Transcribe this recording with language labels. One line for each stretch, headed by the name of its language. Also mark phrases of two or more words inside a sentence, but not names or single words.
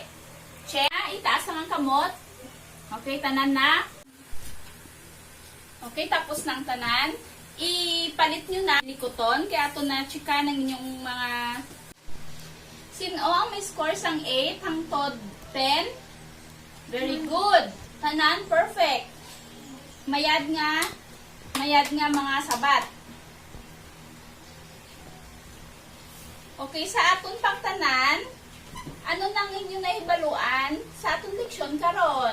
Hiligaynon: Check. Itaas lang ang kamot. Okay, tanan na. Okay, tapos ng tanan. Ipalit nyo na likuton.
Filipino: Kaya ito na chika ng inyong mga...
Hiligaynon: Sino ang may score sang 8 hangtod 10?
English: Very good.
Hiligaynon: Tanan, perfect. Mayad nga mga sabat. Okay, sa aton pagtanan, ano nang inyo nahibaluan sa aton leksyon karon?